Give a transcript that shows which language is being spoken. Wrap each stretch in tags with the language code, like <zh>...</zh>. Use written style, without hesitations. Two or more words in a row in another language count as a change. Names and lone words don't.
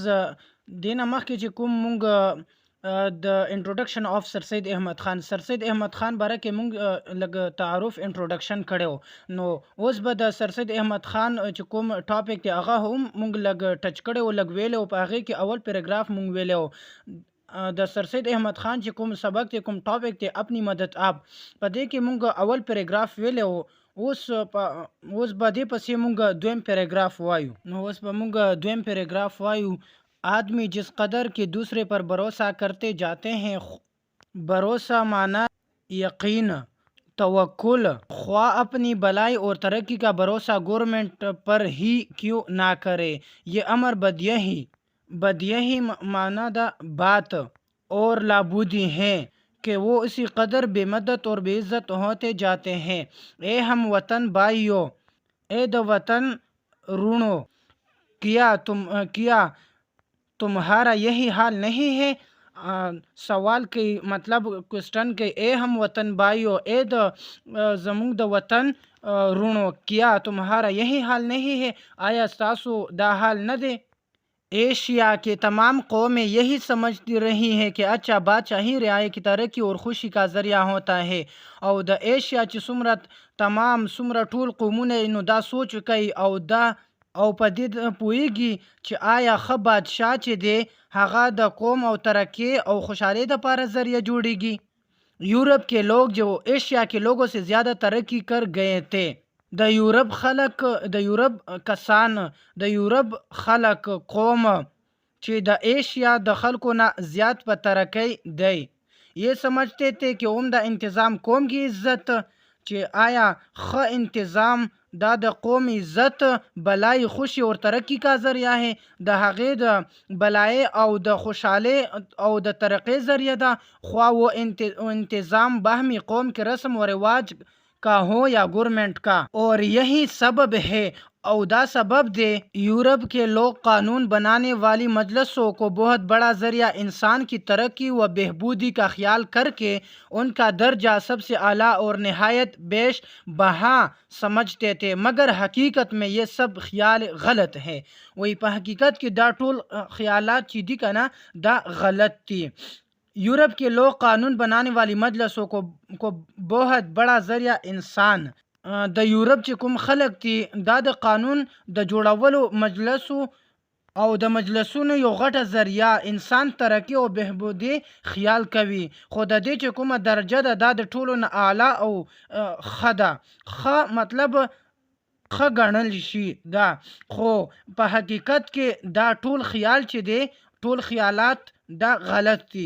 <ps>دینه مخکې چې کوم مونږ د</ps> <en>introduction of</en> <ps>سر سید احمد خان باره کې مونږ لږ تعارف انټروډکشن کړو. نو اوس به د سر سید احمد خان چې کوم ټاپک دی هغه هم مونږ لږ ټچ کړو، لږ ویلو په هغه کې اول پیراګراف مونږ ویلو. د سر سید احمد خان چې کوم سبق دی، کوم ټاپک دی،</ps> <ur>اپنی مدد آپ،</ur> <ps>په دې کې مونږ اول پیراګراف ویلو. اوس به دې پسې مونږ دویم پیراګراف وایو.</ps> <ur>آدمی جس قدر کہ دوسرے پر بھروسہ کرتے جاتے ہیں، بھروسہ مانا یقین، توکل، خواہ اپنی بلائی اور ترقی کا بھروسہ گورنمنٹ پر ہی کیوں نہ کرے، یہ امر بدیہی مانا دا بات اور لابودی ہے کہ وہ اسی قدر بے مدد اور بے عزت ہوتے جاتے ہیں۔ اے ہم وطن بھائیو، اے دو وطن رونو، کیا تمہارا یہی حال نہیں ہے؟ سوال کی مطلب کوسٹن کے اے ہم وطن بھائیو،</ur> <ps>اے د زمونږ د وطن رونو،</ps> <ur>کیا تمہارا یہی حال نہیں ہے؟</ur> <ps>آیا ستاسو دا حال نہ دے؟</ps> <ur>ایشیا کے تمام قومیں یہی سمجھتی رہی ہیں کہ اچھا بادشاہی رعایا کی ترقی اور خوشی کا ذریعہ ہوتا ہے،</ur> <ps>او د ایشیا چې څومره ټول قومونه نو دا سوچ کوي او په دې پوهیږي چې آیا ښه بادشاه چې دی هغه د قوم او ترقی او خوشحالی دپاره ذریعہ جوړیږي۔</ps> <ur>یورپ کے لوگ جو ایشیا کے لوگوں سے زیادہ ترقی کر گئے تھے،</ur> <ps>د یورپ خلق قوم چې د ایشیا د خلکو نه زیات په ترقی دی،</ps> <ur>یہ سمجھتے تھے کہ عمدہ انتظام قوم کی عزت،</ur> <ps>چې آیا ښه انتظام دا د قوم عزت، بلائی، خوشی</ps> <ur>اور ترقی کا ذریعہ ہے،</ur> <ps>د هغې د بلائی او د خوشحالی او د ترقی ذریعہ دا،</ps> <ur>خواہ وہ انتظام باہمی قوم کے رسم و رواج کا ہو یا گورنمنٹ کا۔ اور یہی سبب ہے</ur> <ps>او دا سبب دے</ps> <ur>یورپ کے لوگ قانون بنانے والی مجلسوں کو بہت بڑا ذریعہ انسان کی ترقی و بہبودی کا خیال کر کے ان کا درجہ سب سے اعلیٰ اور نہایت بیش بہا سمجھتے تھے، مگر حقیقت میں یہ سب خیال غلط ہے۔</ur> <ps>وہی پا حقیقت کی دا ټول خیالات چی دی کنا دا غلط تھی۔</ps> <ur>یورپ کے لوگ قانون بنانے والی مجلسوں کو بہت بڑا ذریعہ انسان،</ur> <ps>د یورپ چې کوم خلق دي دا د قانون د جوړولو مجلسو او د مجلسونو یو غټه ذریعہ انسان ترقی او بهبودی خیال کوي، خو د دې چې کومه درجه ده دا د ټولو نه اعلی او ښه ده، ښه مطلب ښه ګڼل شي دا، خو په حقیقت کې دا ټول خیال چې دی، ټول خیالات دا غلط دي۔</ps>